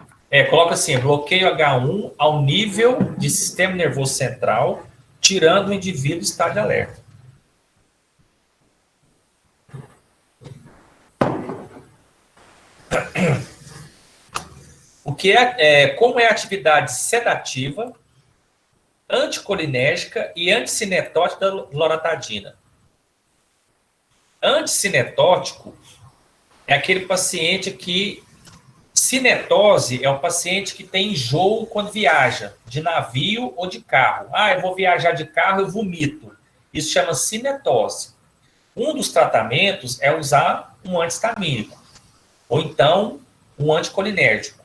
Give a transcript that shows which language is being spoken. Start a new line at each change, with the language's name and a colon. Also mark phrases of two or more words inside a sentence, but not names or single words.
Portuguese: Coloca assim, bloqueio H1 ao nível de sistema nervoso central, tirando o indivíduo do estado de alerta. Como é a atividade sedativa, anticolinérgica e anticinetótica da loratadina? Anticinetótico é aquele paciente que... Cinetose é o paciente que tem enjoo quando viaja, de navio ou de carro. Eu vou viajar de carro, eu vomito. Isso chama cinetose. Um dos tratamentos é usar um antihistamínico, ou então um anticolinérgico.